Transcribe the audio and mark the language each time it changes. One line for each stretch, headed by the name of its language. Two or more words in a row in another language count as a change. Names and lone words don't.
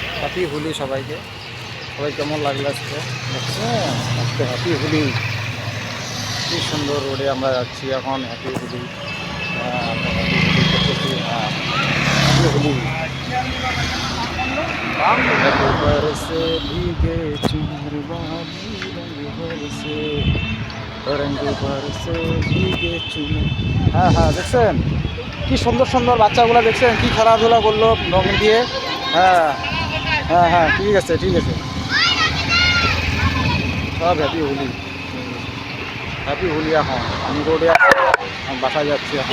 Bangla: হ্যাপি হোলি সবাইকে। সবাই কেমন লাগলো আজকে দেখছেন? আজকে হ্যাপি হোলি। কি সুন্দর রোডে আমরা যাচ্ছি এখন। হ্যাপি হোলি। আমরা হ্যাপি হোলি করতেছি। হ্যাপি হোলি।
Hindi: रंग बरसे भीगे चुनर वाली रंग बरसे रंग बरसे भीगे चुनर।
Bangla: হ্যাঁ হ্যাঁ, দেখছেন কি সুন্দর সুন্দর বাচ্চাগুলো, দেখছেন কি খেলাধুলা করলো রং দিয়ে। হ্যাঁ হ্যাঁ হ্যাঁ, ঠিক আছে ঠিক আছে। সব হ্যাপি হোলি। হ্যাপি হোলি। এখন আমি রোডে আছি, আমি বাসায় যাচ্ছি এখন।